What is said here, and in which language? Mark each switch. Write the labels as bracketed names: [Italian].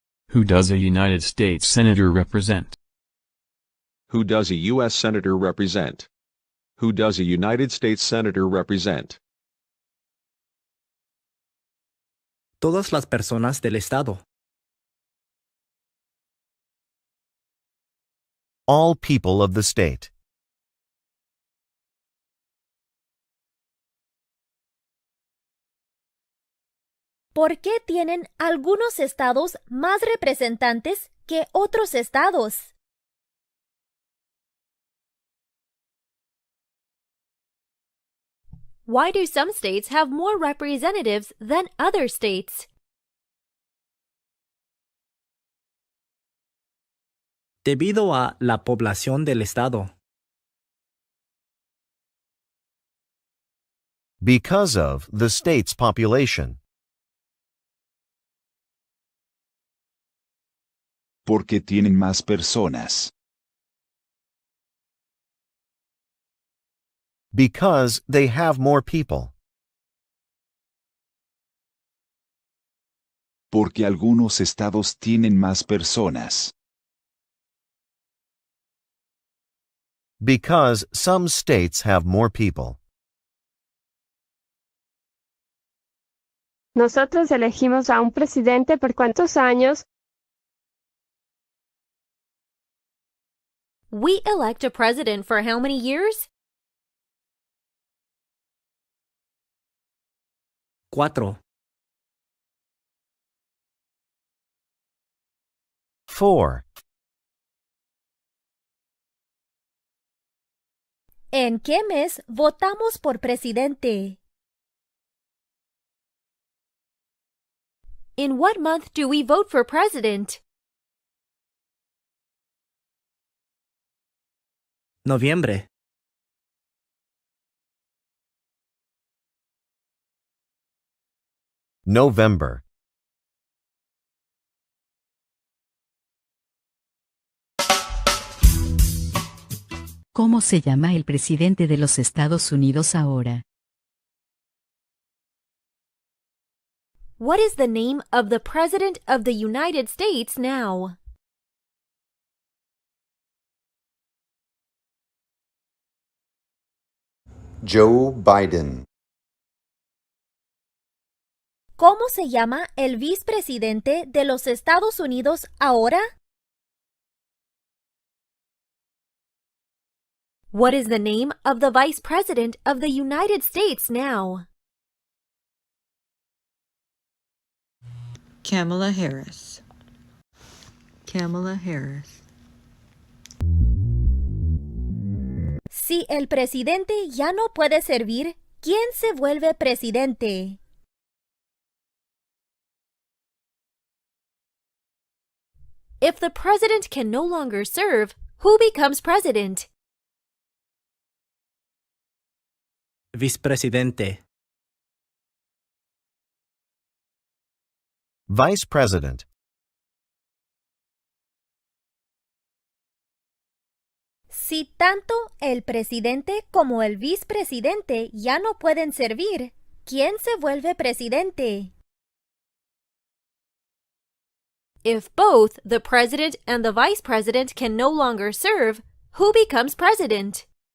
[English] Who does a United States senator represent? Who does a U.S. senator represent? Who does a United States senator represent? [Spanish] Todas las personas del estado. [English] All people of the state. [Spanish] ¿Por qué tienen algunos estados más representantes que otros estados? [English] Why do some states have more representatives than other states? [Spanish] Debido a la población del estado. [English] Because of the state's population. [Spanish] Porque tienen más personas. [English] Because they have more people. [Spanish] Porque algunos estados tienen más personas. [English] Because some states have more people. [Spanish] Nosotros elegimos a un presidente por cuántos años? [English] We elect a president for how many years? 4. 4. [Spanish] ¿En qué mes votamos por presidente? [English] In what month do we vote for president? [Spanish] Noviembre. [English] November. [Spanish] ¿Cómo se llama el presidente de los Estados Unidos ahora? [English] What is the name of the President of the United States now? Joe Biden. [Spanish] ¿Cómo se llama el vicepresidente de los Estados Unidos ahora? [English] What is the name of the Vice President of the United States now? Kamala Harris. Kamala Harris. [Spanish] Si el presidente ya no puede servir, ¿quién se vuelve presidente? [English] If the president can no longer serve, who becomes president? [Spanish] Vicepresidente. [English] Vice President. [Spanish] Si tanto el presidente como el vicepresidente ya no pueden servir, ¿quién se vuelve presidente? [English] If both the president and the vice president can no longer serve, who becomes president?